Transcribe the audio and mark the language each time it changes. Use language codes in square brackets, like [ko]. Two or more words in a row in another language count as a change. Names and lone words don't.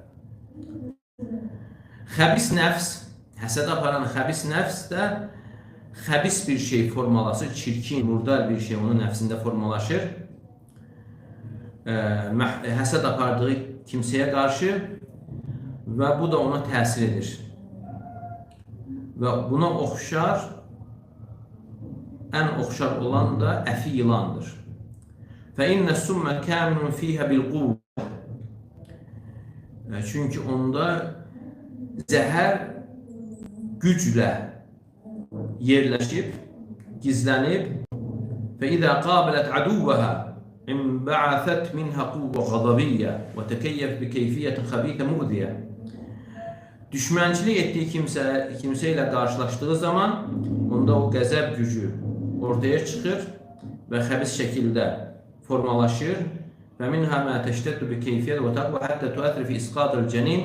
[az] Xəbis nəfs, həsəd aparan xəbis nəfs də xəbis bir şey formalaşır, çirkin, murdar bir şey onun nəfsində formalaşır. Həsəd apardığı kimsəyə qarşı və bu da ona təsir edir. Və buna oxşar, ən oxşar olan da əfi yılandır. [ar] فَاِنَّ السُّمَّ كَامِنٌ ف۪يهَ بِالْقُوَّةِ. [az] Çünki onda zəhər güclə yerləşib, gizlənib [ar] فَاِذَا قَابَلَتْ عَدُوَّهَا اِنْبَعَثَتْ مِنْهَا قُوَّ غَضَبِيَّةً وَتَكَيَّفْ بِكَيْفِيَّةٍ خَب۪يثَ مُؤْذِيَةٍ. [az] Düşmənçilik etdiyi kimsə ilə qarşılaşdığı zaman onda o qəzəb gücü ortaya çıxır və xəbis şəkildə formalaşır. [ar] ومنها ما تشتد بكيفية وتقوى حتى تؤثر في إسقاط الجنين.